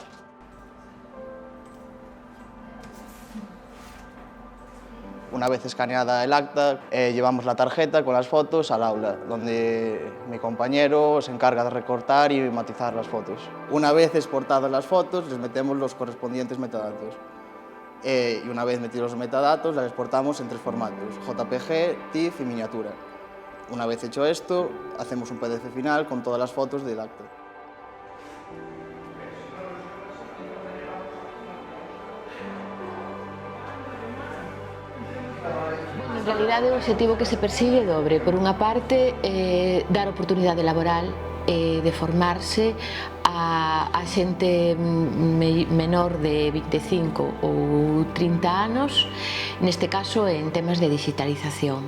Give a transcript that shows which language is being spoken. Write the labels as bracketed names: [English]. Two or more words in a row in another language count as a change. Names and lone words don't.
[Spanish] Una vez escaneada el acta, llevamos la tarjeta con las fotos al aula, donde mi compañero se encarga de recortar y matizar las fotos. Una vez exportadas las fotos, les metemos los correspondientes metadatos. Y una vez metidos los metadatos, las exportamos en tres formatos: JPG, TIFF y miniatura. Una vez hecho esto, hacemos un PDF final con todas las fotos del acta. [Galician] En realidade, o objetivo que se persigue é dobre. Por unha parte, dar oportunidade laboral, de formarse a xente menor de 25 ou 30 anos, neste caso en temas de digitalización.